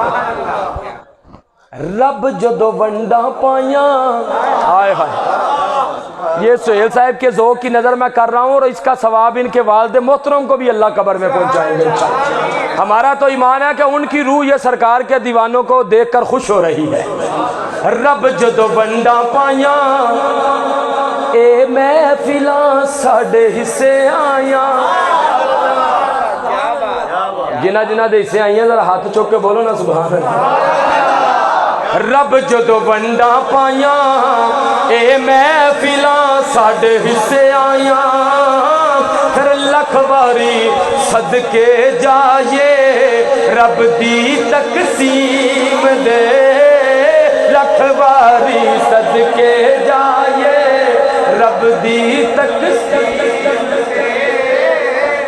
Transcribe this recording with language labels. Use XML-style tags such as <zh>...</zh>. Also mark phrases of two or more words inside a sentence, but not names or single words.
<pa>رب جدو ونڈا پائیاں،</pa> <ur>آئے ہائے، یہ سہیل صاحب کے ذوق کی نظر میں کر رہا ہوں، اور اس کا ثواب ان کے والد محترم کو بھی اللہ قبر میں پہنچائیں گے انشاءاللہ۔ ہمارا تو ایمان ہے کہ ان کی روح یہ سرکار کے دیوانوں کو دیکھ کر خوش ہو رہی ہے۔</ur> <pa>رب جدو ونڈا پائیاں، اے محفلاں ساڈے حصے آیاں، جنہ جنہ دے حصے آئیاں ذرا ہاتھ چوک کے بولو نا سبحان اللہ۔ رب جدو ونڈا پائیاں، اے محفلاں ساڈے حصے آیاں، پھر لکھ واری صدقے جائے رب دی تقسیم دے، لکھ واری صدقے جائے رب دی تقسیم دے۔</pa>